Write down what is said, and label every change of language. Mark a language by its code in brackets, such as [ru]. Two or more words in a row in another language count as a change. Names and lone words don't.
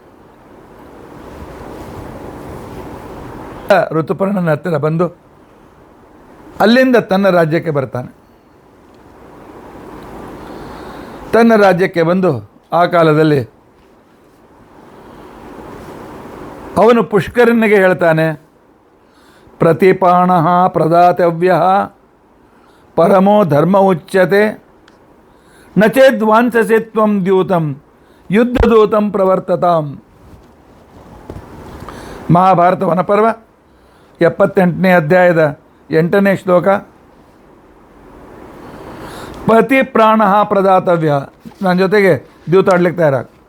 [kn] ಋತುಪರ್ಣನ ಹತ್ತಿರ ಬಂದು ಅಲ್ಲಿಂದ ತನ್ನ ರಾಜ್ಯಕ್ಕೆ ಬರ್ತಾನೆ. ತನ್ನ ರಾಜ್ಯಕ್ಕೆ ಬಂದು ಆ ಕಾಲದಲ್ಲಿ ಅವನು ಪುಷ್ಕರನಿಗೆ ಹೇಳ್ತಾನೆ, [sa] ಪ್ರತಿಪಾಣ ಪ್ರದಾತವ್ಯ ಪರಮೋ ಧರ್ಮ ಉಚ್ಯತೆ ನಚೇದ್ವಾಂಸಸೆ ತ್ವಂ ದ್ಯೂತಂ ಯುದ್ಧದೂತಂ ಪ್ರವರ್ತತಾಂ. [kn] ಮಹಾಭಾರತ ವನಪರ್ವ 78ನೇ ಅಧ್ಯಾಯದ 8ನೇ ಶ್ಲೋಕ. [sa] ಪತಿ ಪ್ರಾಣ ಪ್ರದಾತವ್ಯ, [kn] ನನ್ನ ಜೊತೆಗೆ ದ್ಯೂತಾಡ್ಲಿಕ್ಕೆ ತಯಾರಾಗ.